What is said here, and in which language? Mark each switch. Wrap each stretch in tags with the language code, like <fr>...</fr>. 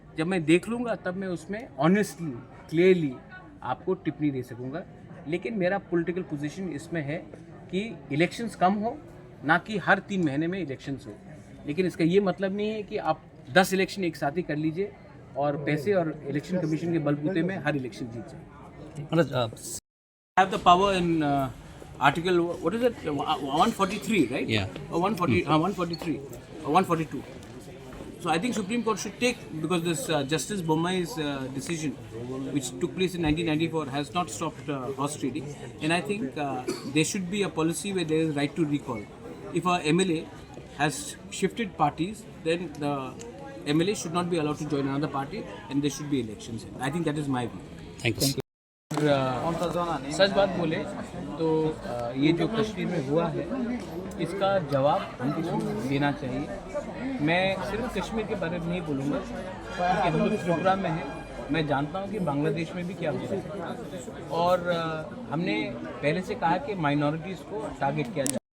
<hi>जब मैं देख लूँगा तब मैं उसमें ऑनेस्टली क्लियरली आपको टिप्पणी दे सकूँगा। लेकिन मेरा पॉलिटिकल पोजीशन इसमें है कि इलेक्शंस कम हो, ना कि हर 3 महीने में इलेक्शंस हो। लेकिन इसका ये मतलब नहीं है कि आप 10 इलेक्शन एक साथ ही कर लीजिए और पैसे और इलेक्शन कमीशन के बलबूते में हर इलेक्शन जीत जाए।</hi> <en>Manoj, Have the power in article, what is it, 143, right? Yeah. 143 or 142. So I think Supreme Court should take, because this Justice Bommai's decision, which took place in 1994, has not stopped horse trading, and I think there should be a policy where there is right to recall. If a MLA has shifted parties, then the MLA should not be allowed to join another party, and there should be elections. I think that is my view. thank you.</en> <hi>सच बात बोले तो ये जो कश्मीर में हुआ है इसका जवाब हमको देना चाहिए। मैं सिर्फ कश्मीर के बारे में नहीं बोलूँगा, क्योंकि हम लोग त्रिपुरा में हैं। मैं जानता हूँ कि बांग्लादेश में भी क्या हो रहा है, और हमने पहले से कहा कि माइनॉरिटीज़ को टारगेट किया जाए।</hi>